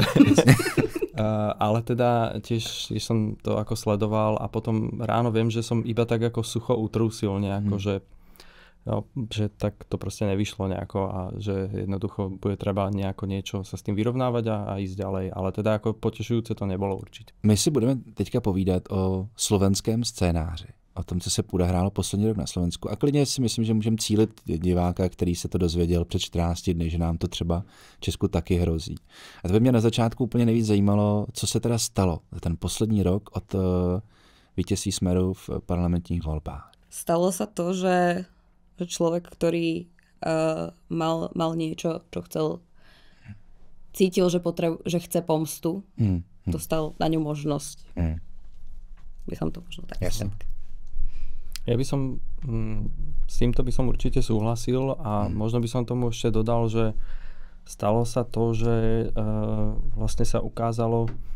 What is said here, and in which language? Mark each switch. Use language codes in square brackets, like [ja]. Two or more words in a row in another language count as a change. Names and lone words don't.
[sk] ale teda tiež som to ako sledoval a potom ráno viem, že som iba tak ako sucho utrúsil nejako, že tak to proste nevyšlo nejako a že jednoducho bude treba nejako niečo sa s tým vyrovnávať a ísť ďalej. Ale teda ako potešujúce to nebolo určite. [cs] My si budeme teďka povídat o slovenském scénáři. O tom, co se odehrálo poslední rok na Slovensku. A klidně si myslím, že můžeme cílit diváka, který se to dozvěděl před 14 dny, že nám to třeba v Česku taky hrozí. A to by mě na začátku úplně nejvíc zajímalo, co se teda stalo za ten poslední rok od vítězství Smeru v parlamentních volbách. [sk] Stalo sa to, že človek, ktorý mal niečo, čo chcel, cítil, že chce pomstu, dostal na ňu možnosť. By som to možno tak povedal. Ja by som s týmto by som určite súhlasil a možno by som tomu ešte dodal, že stalo sa to, že vlastne sa ukázala